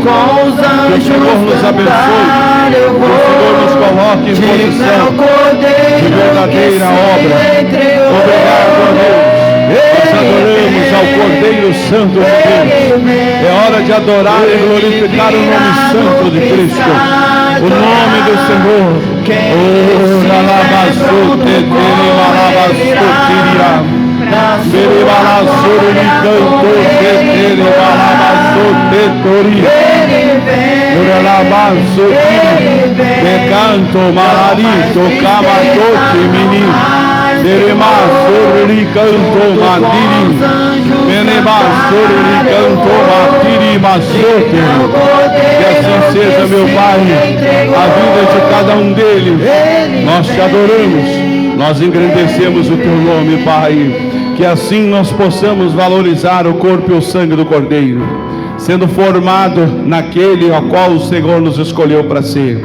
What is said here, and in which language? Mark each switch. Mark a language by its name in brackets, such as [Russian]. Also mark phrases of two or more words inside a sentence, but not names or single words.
[Portuguese] Que o Senhor nos abençoe. Que o Senhor nos coloque em posição de verdadeira obra. Obrigado, a Deus. Nós adoramos ao Cordeiro Santo de Deus. É hora de adorar e glorificar o nome santo de Cristo. O nome do Senhor. Ora labasote, tere malabasotiria. Tere malasuri canto, tere malabasote toria. Ora labasotiri. De canto malarito, camatote mini. Tere masuri canto madiri. Menemasuri canto matiri masote. Que assim seja, meu Pai, a vida de cada um deles. Nós te adoramos, nós engrandecemos o teu nome, Pai. Que assim nós possamos valorizar o corpo e o sangue do Cordeiro, sendo formado naquele ao qual o Senhor nos escolheu para ser.